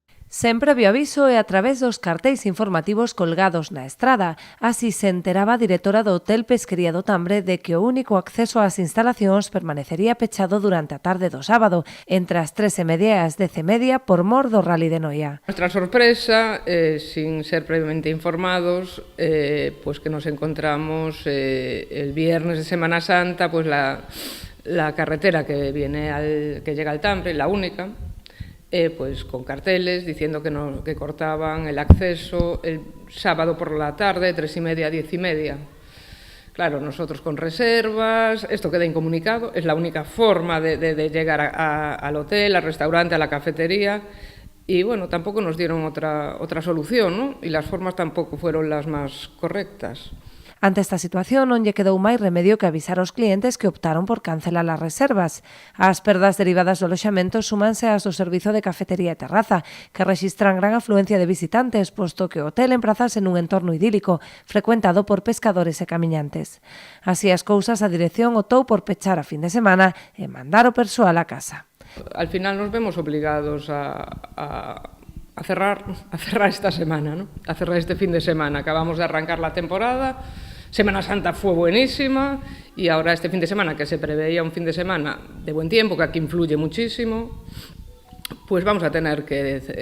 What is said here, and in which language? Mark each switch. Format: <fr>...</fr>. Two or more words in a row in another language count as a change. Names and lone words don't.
<gl>Sen previo aviso e a través dos cartéis informativos colgados na estrada. Así se enteraba a directora do Hotel Pesquería do Tambre de que o único acceso ás instalacións permanecería pechado durante a tarde do sábado, entre as 3:30 e as 10:30 por mor do Rally de Noia.</gl> <es>Nuestra sorpresa, sin ser previamente informados, pues que nos encontramos el viernes de Semana Santa, pues la carretera que llega al Tambre, la única, pues con carteles diciendo que cortaban el acceso el sábado por la tarde, 3:30 a 10:30. Claro, nosotros con reservas, esto queda incomunicado, es la única forma de llegar al hotel, al restaurante, a la cafetería, y bueno, tampoco nos dieron otra solución, ¿no? Y las formas tampoco fueron las más correctas.</es> <gl>Ante esta situación, non lle quedou máis remedio que avisar aos clientes que optaron por cancelar as reservas. As perdas derivadas do aloxamento súmanse ás do servizo de cafetería e terraza, que rexistran gran afluencia de visitantes, posto que o hotel emprazase nun entorno idílico, frecuentado por pescadores e camiñantes. Así as cousas, a dirección optou por pechar a fin de semana e mandar o persoal a casa.</gl> <es>Al final nos vemos obligados a cerrar esta semana, ¿no? A cerrar este fin de semana. Acabamos de arrancar la temporada, Semana Santa fue buenísima y ahora este fin de semana, que se preveía un fin de semana de buen tiempo, que aquí influye muchísimo, pues vamos a tener que...</es>